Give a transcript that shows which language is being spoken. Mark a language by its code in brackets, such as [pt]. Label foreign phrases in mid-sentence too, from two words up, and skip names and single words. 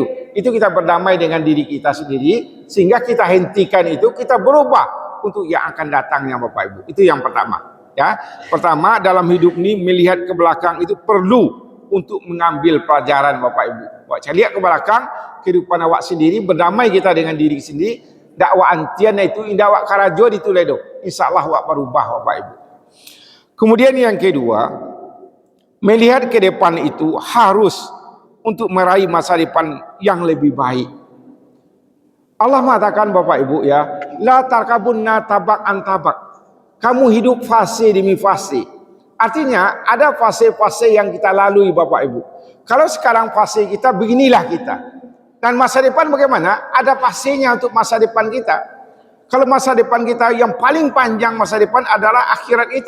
[id] Itu kita berdamai dengan diri kita sendiri, sehingga kita hentikan itu, kita berubah untuk yang akan datangnya Bapak Ibu. Itu yang pertama. Ya, pertama dalam hidup ini melihat ke belakang itu perlu untuk mengambil pelajaran Bapak Ibu. Saya lihat ke belakang kehidupan awak sendiri, berdamai kita dengan diri sendiri. [min] Dakwah antian itu indah awak karajo dituledo. [id] Insyaallah awak berubah Bapak Ibu. Kemudian yang kedua, melihat ke depan itu harus untuk meraih masa depan yang lebih baik. Allah mengatakan Bapak Ibu ya, [ar] la tarkabunna tabak an tabak. [id] Kamu hidup fase demi fase. Artinya ada fase-fase yang kita lalui Bapak Ibu. Kalau sekarang fase kita beginilah kita. Dan masa depan bagaimana? Ada fasenya untuk masa depan kita. Kalau masa depan kita yang paling panjang masa depan adalah akhirat kita.